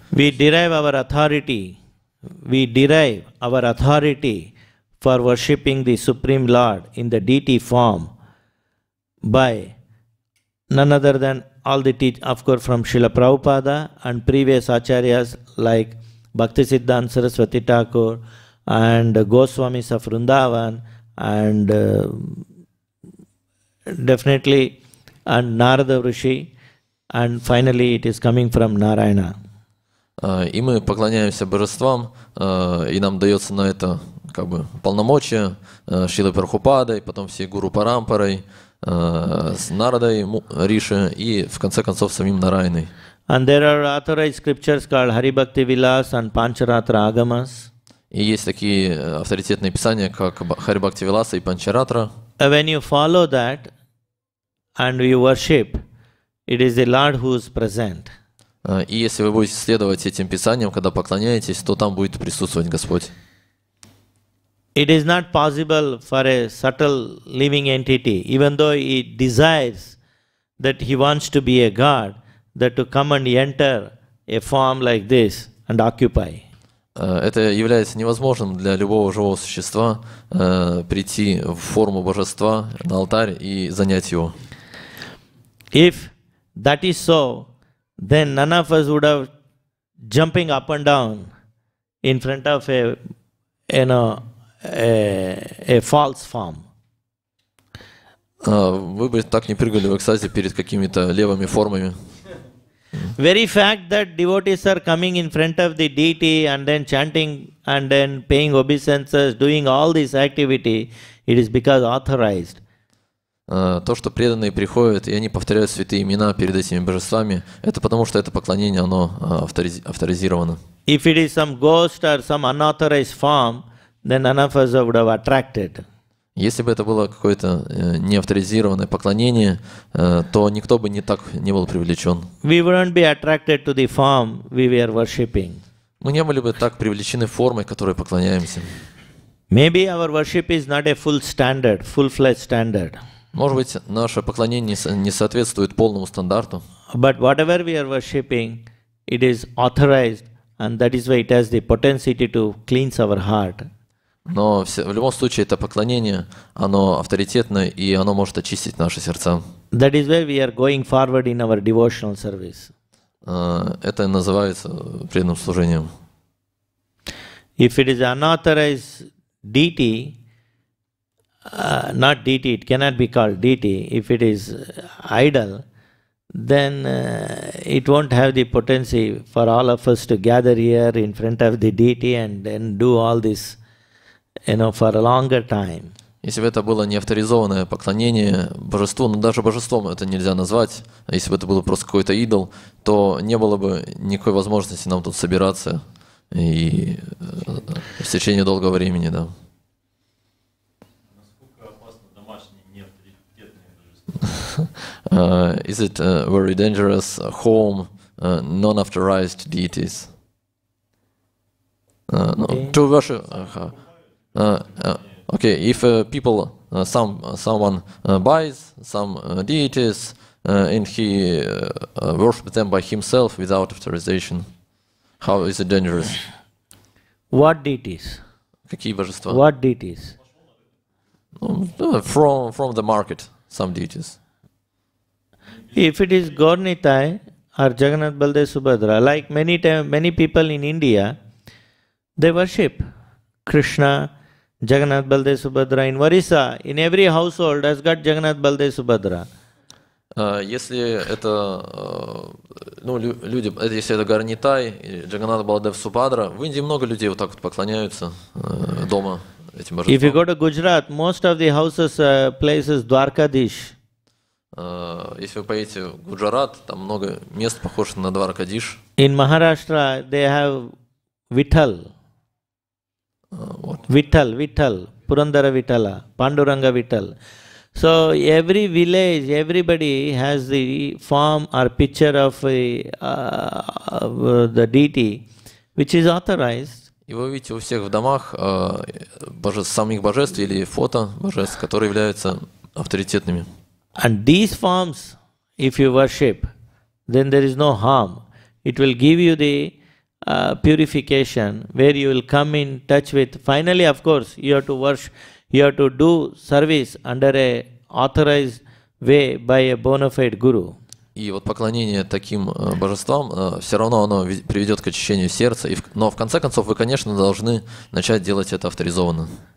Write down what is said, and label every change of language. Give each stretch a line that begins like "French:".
English: We derive our authority for worshipping the Supreme Lord in the deity form by none other than all the of course from Srila Prabhupada and previous acharyas like Bhaktisiddhanta Saraswati Thakur and Goswamis of Vrindavan and definitely and Narada Rishi, and finally it is coming from Narayana.
Russian: И мы поклоняемся божествам, и нам дается на это как бы полномочия Шрилой Прабхупадой, потом всей Гуру Парампарой, с Нарадой Риши и в конце концов самим Нараяной.
English: And there are authorized scriptures called Hari Bhakti Vilas and Pancharatra Agamas.
Russian: И есть такие авторитетные писания, как Хари Бхакти Виласа и Панчаратра.
English: When you follow that and you worship, it is the Lord who is present.
Russian: И если вы будете следовать этим писаниям, когда поклоняетесь, то там будет присутствовать Господь.
English: it is not possible for a subtle living entity, even though he desires that he wants to be a god, that to come and enter a form like this and occupy.
Russian: Это является невозможным для любого живого существа прийти в форму божества на алтарь и занять его.
English: If that is so, then none of us would have jumping up and down in front of a false form.
Russian: Вы бы так не прыгали в экстазе перед какими-то левыми формами.
English: Very fact that devotees are coming in front of the deity and then chanting and then paying obeisances, doing all this activity, it is because authorized.
Russian: То, что преданные приходят и они повторяют святые имена перед этими божествами, это потому, что это поклонение, оно авторизировано.
English: If it is some ghost or some unauthorized form, then none of us would have attracted.
Russian: Если бы это было какое-то неавторизированное поклонение, то никто бы не был привлечен.
English: We wouldn't be attracted to the form we were worshipping.
Russian: Мы не были бы так привлечены формой, которой поклоняемся.
English: Maybe our worship is not a full standard, full-fledged standard.
Russian: Может быть, наше поклонение не соответствует полному стандарту.
English: But whatever we are worshipping, it is authorized, and that is why it has the propensity to cleanse our heart.
Russian: Но в любом случае это поклонение, оно авторитетное, и оно может очистить наши сердца.
English: That is why we are going forward in our devotional service.
Russian: Это называется преданным служением.
English: If it is unauthorized deity, not deity, it cannot be called deity. If it is idol, then it won't have the potency for all of us to gather here in front of the deity and then do all this, for a longer time.
Russian: Если бы это было неавторизованное поклонение божеству, но даже божеством это нельзя назвать, а если бы это был просто какой-то идол, то не было бы никакой возможности нам тут собираться и в течение долгого времени, да. Насколько опасно домашние неавторитетные божества?
English: Is it very dangerous home non-authorized deities? To worship. Okay, if people, someone buys some deities and he worships them by himself without authorization, how is it dangerous? What deities?
Russian: Какие божества?
English: What deities? From the market, some deities. If it is Gaurnitai or Jagannath Baldev Subhadra, like many people in India, they worship Krishna, Jagannath Baldev Subhadra. In Orissa, in every household has got Jagannath Baldev Subhadra.
Russian: Если это, люди, если это Гарнитай, Джаганнат Балдев Субхадра, в Индии много людей вот так вот поклоняются дома этим божествам.
English: If you go to Gujarat, most of the houses, places Dwarkadish.
Russian: Если вы поедете в Гуджарат, там много мест, похожих на Дваркадиш.
English: In Maharashtra, they have Vitthal.
Russian: Вот.
English: Vitthal, Purandara Vittala, Panduranga Vitthal. So every village, everybody has the form or picture of the deity, which is authorized.
Russian: И вы видите у всех в домах самих божеств или фото божеств, которые являются авторитетными.
English: And these forms, if you worship, then there is no harm. It will give you the purification, where you will come in touch with. Finally, of course, you have to worship. You have to do service under a authorized way by a bona fide guru.
Russian: И вот поклонение таким божествам, все равно оно приведет к очищению сердца, но в конце концов вы, конечно, должны начать делать это авторизованно.